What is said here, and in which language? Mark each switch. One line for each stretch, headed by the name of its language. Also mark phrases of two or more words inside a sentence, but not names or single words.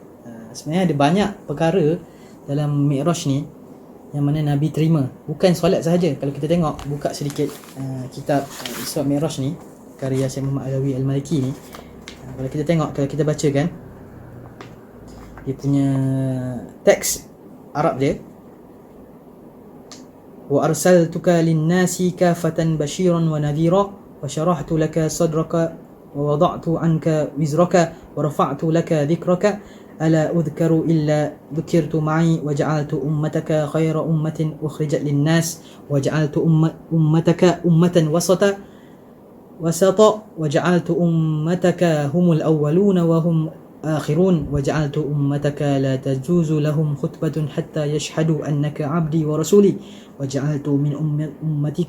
Malay: Sebenarnya ada banyak perkara dalam Mi'raj ni yang mana Nabi terima, bukan solat sahaja. Kalau kita tengok, buka sedikit kitab Isra Mi'raj ni, karya Syekh Muhammad Alawi Al-Maliki ni, kalau kita tengok, kalau kita baca kan, dia punya teks Arab dia,
Arabic: وأرسلتك للناس كافة بشيرا ونذيرا وشرحت لك صدرك ووضعت عنك وزرك ورفعت لك ذكرك ألا أذكر إلا ذكرت معي وجعلت أمتك خير أمة أخرجت للناس وجعلت أمتك أمة وسطا وجعلت أمتك هم الأولون وهم آخرون وجعلت أمتك لا تجوز لهم خطبة حتى يشهدوا أنك عبدي ورسولي وجعلت من أمتك